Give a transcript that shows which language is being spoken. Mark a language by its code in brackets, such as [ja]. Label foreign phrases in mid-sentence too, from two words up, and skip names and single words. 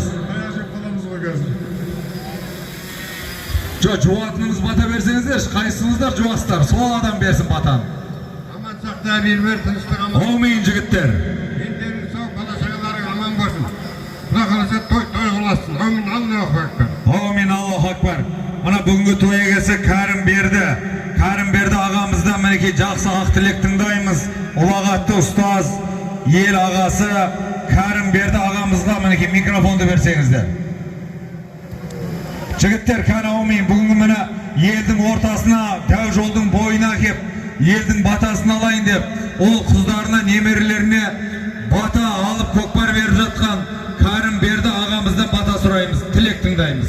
[kk] Аяжеп қаламыз ғой қазір. Жуатыныңыз бата берсеңіздер, қайсыңыздар жуастар, сол адам берсін батаны. Аман сақта бербер, тыныштық аман. Аумин жігіттер. Ендерің сау, бала-шағаларың аман болсын. Құда қаласа той қыласын. Аумин, [ar] الله أكبر. آمين، الله أكبر. [kk] Мына бүгінгі той егесі Кәрім берді ағамыздан мінекей жақсы ақ тілек тыңдаймыз. Ұлағатты ұстаз, ел ағасы Кәрім берді ағамызға мінекей микрофонды берсеңіздер. Жігіттер, кәні аумин, бүгінгі міне елдің ортасына, дәу жолдың бойына кеп, елдің батасын алайын деп, ол қыздарына, немерелеріне бата алып көкпар беріп жатқан Кәрім берді ағамыздан бата сұраймыз, тілек тыңдаймыз.